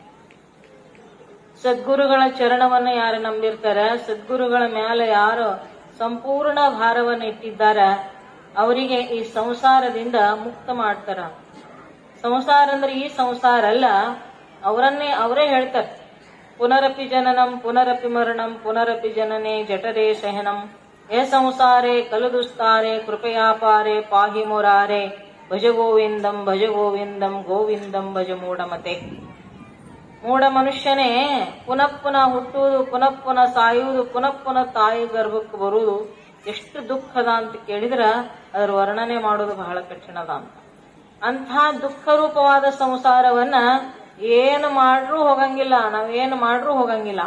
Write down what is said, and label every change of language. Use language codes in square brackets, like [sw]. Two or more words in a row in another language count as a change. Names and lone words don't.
[kn] ಸದ್ಗುರುಗಳ ಚರಣವನ್ನು ಯಾರು ನಂಬಿರ್ತಾರೆ, ಸದ್ಗುರುಗಳ ಮೇಲೆ ಯಾರು ಸಂಪೂರ್ಣ ಭಾರವನ್ನು ಇಟ್ಟಿದ್ದಾರ, ಅವರಿಗೆ ಈ ಸಂಸಾರದಿಂದ ಮುಕ್ತ ಮಾಡ್ತಾರ. ಸಂಸಾರ ಅಂದ್ರೆ ಈ ಸಂಸಾರ ಅಲ್ಲ, ಅವರೇ ಹೇಳ್ತಾರೆ. [sa] ಪುನರಪಿ ಜನನಂ ಪುನರಪಿ ಮರಣಂ ಪುನರಪಿ ಜನನೇ ಜಠರೇ ಸಹನಂ ಹೇ ಸಂಸಾರೇ ಕಲುದುಸ್ತಾರೆ ಕೃಪಯಾಪಾರೆ ಪಾಹಿ ಮುರಾರೆ ಭಜ ಗೋವಿಂದಂ ಗೋವಿಂದಂ ಭಜ ಮೂಢಮತೆ. [kn] ಮೂಢ ಮನುಷ್ಯನೇ ಪುನಃ ಹುಟ್ಟುವುದು, ಪುನಃ ಸಾಯುವುದು, ಪುನಃ ತಾಯಿ ಗರ್ಭಕ್ಕೆ ಬರುವುದು ಎಷ್ಟು ದುಃಖದ ಅಂತ ಕೇಳಿದ್ರ ಅದರ ವರ್ಣನೆ ಮಾಡೋದು ಬಹಳ ಕಠಿಣದ ಅಂತ. ಅಂಥ ದುಃಖ ರೂಪವಾದ ಸಂಸಾರವನ್ನ ಏನು ಮಾಡ್ರೂ ಹೋಗಂಗಿಲ್ಲ, ನಾವೇನು ಮಾಡ್ರೂ ಹೋಗಂಗಿಲ್ಲ.